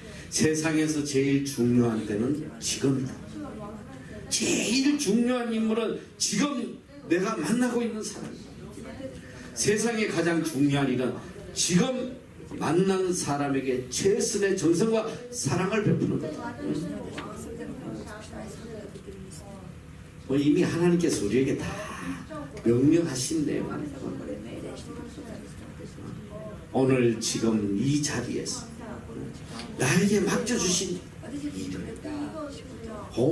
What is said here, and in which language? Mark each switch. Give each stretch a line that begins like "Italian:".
Korean: 세상에서 제일 중요한 때는 지금이다. 제일 중요한 인물은 지금 내가 만나고 있는 사람이다. 세상에 가장 중요한 일은 지금 만난 사람에게 최선의 정성과 사랑을 베푸는 것.
Japanese: それでもそれでも尽くして愛することができるんです
Korean: 뭐 이미 하나님께서 우리에게 다 명령하신 내용.
Japanese: 神様はこれ命令してくださったんです
Korean: 오늘 지금 이 자리에서 나에게 맡겨주신
Japanese: 私たちにくれた仕事を